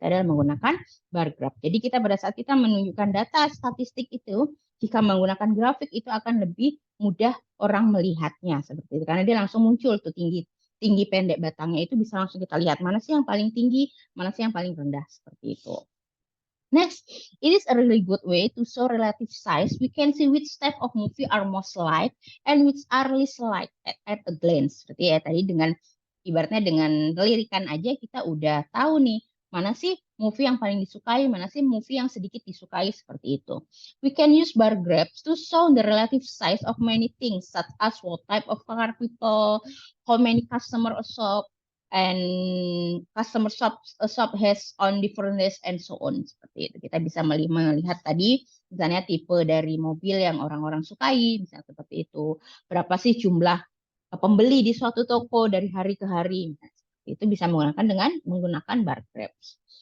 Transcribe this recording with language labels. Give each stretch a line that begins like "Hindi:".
Indonesian: Itu adalah menggunakan bar graph. Jadi kita pada saat kita menunjukkan data statistik itu, jika menggunakan grafik itu akan lebih mudah orang melihatnya seperti itu. Karena dia langsung muncul tuh tinggi tinggi pendek batangnya itu bisa langsung kita lihat mana sih yang paling tinggi, mana sih yang paling rendah seperti itu.
English: Next, it is a really good way to show relative size. We can see which type of movie are most liked and which are least liked at a glance.
Indonesian: Seperti ya tadi ibaratnya dengan lirikan aja kita udah tahu nih mana sih movie yang paling disukai, mana sih movie yang sedikit disukai seperti itu.
English: We can use bar graphs to show the relative size of many things such as what type of car people, how many customer shop, and customer shop has on different days and so on
Indonesian: seperti itu. Kita bisa melihat tadi misalnya tipe dari mobil yang orang-orang sukai, misalnya seperti itu. Berapa sih jumlah pembeli di suatu toko dari hari ke hari. Itu bisa menggunakan bar graphs.